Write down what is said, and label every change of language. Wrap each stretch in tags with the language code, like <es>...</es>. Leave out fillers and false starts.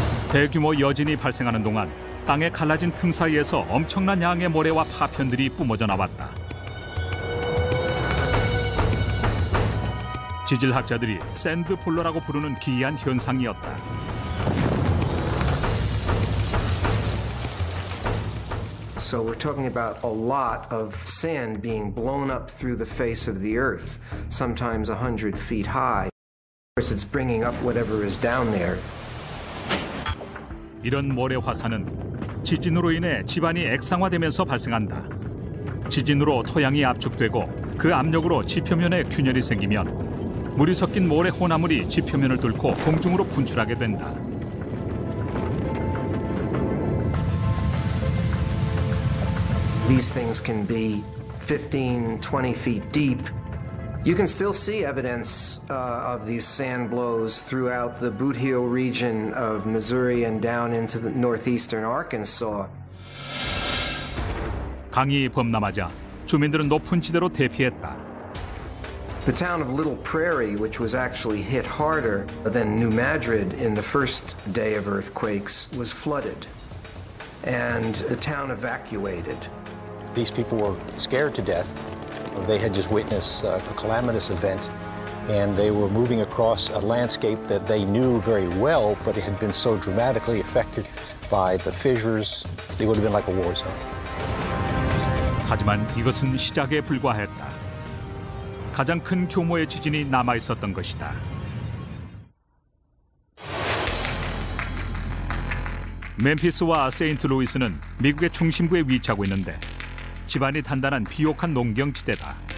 <ko>대규모 여진이 발생하는 동안 땅에 갈라진 틈 사이에서 엄청난 양의 모래와 파편들이 뿜어져 나왔다. 지질학자들이 샌드폴러라고 부르는 기이한 현상이었다.</ko> <en>So we're talking about a lot of sand being blown up through the face of the earth, sometimes 100 feet high. Of course, it's bringing up whatever is down there.</en> <ko>이런 모래 화산은 지진으로 인해 지반이 액상화되면서 발생한다. 지진으로 토양이 압축되고 그 압력으로 지표면에 균열이 생기면 물이 섞인 모래 혼합물이 지표면을 뚫고 공중으로 분출하게 된다.</ko> <en>These things can be 15, 20 feet deep. You can still see evidence of these sand blows throughout the Boot Heel region of Missouri and down into the northeastern Arkansas.</en> <ko>강이 범람하자 주민들은 높은 지대로 대피했다.</ko> <en>The town of Little Prairie, which was actually hit harder than New Madrid in the first day of earthquakes, was flooded, and the town evacuated. These people were scared to death. They had just witnessed a calamitous event, and they were moving across a landscape that they knew very well, but it had been so dramatically affected by the fissures, it would have been like a war zone.</en> <ko>하지만 이것은 시작에 불과했다. 가장 큰 규모의 지진이 남아 있었던 것이다. 멤피스와 세인트루이스는 미국의 중심부에 위치하고 있는데 지반이 단단한 비옥한 농경지대다.</ko>